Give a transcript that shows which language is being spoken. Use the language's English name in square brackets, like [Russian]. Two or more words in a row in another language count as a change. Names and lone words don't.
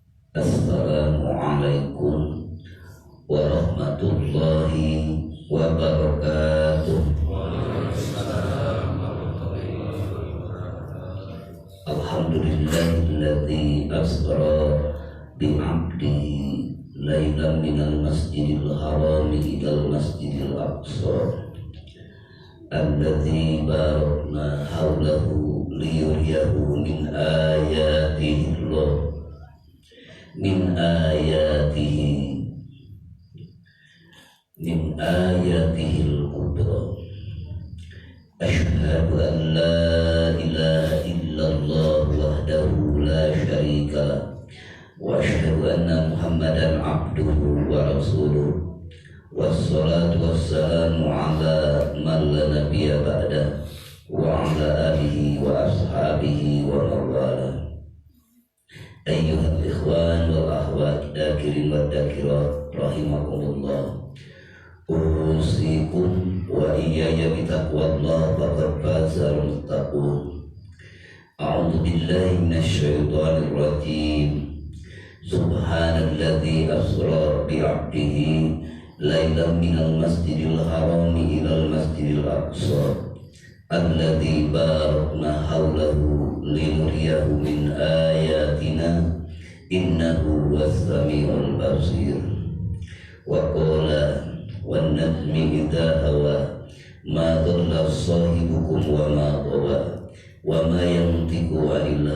[Arabic] السلام عليكم ورحمة الله وبركاته. الحمد لله الذي أسرى بعبده ليلا من المسجد الحرام إلى المسجد الأقصى الذي باركنا حوله ليريه من آياته من آياته الكبرى. أشهد أن لا إله إلا الله وحده لا شريك له وأشهد أن محمدا عبده ورسوله. والصلاة والسلام على من لا نبي بعد وعلى آله وأصحابه ومن والاه. أيها الإخوان والأخوات الذاكرين والذاكرات رحمكم الله. أوصيكم وإياي بتقوى الله فقد فاز المتقون. أعوذ بالله من الشيطان الرجيم. سبحان الذي أسرى بعبده ليلا من المسجد الحرام إلى المسجد الأقصى الذي باركنا حوله لنريه من آياتنا إنه السميع البصير. وقال والنجم إذا هوى ما ضل صاحبكم وما غوى وما ينطق عن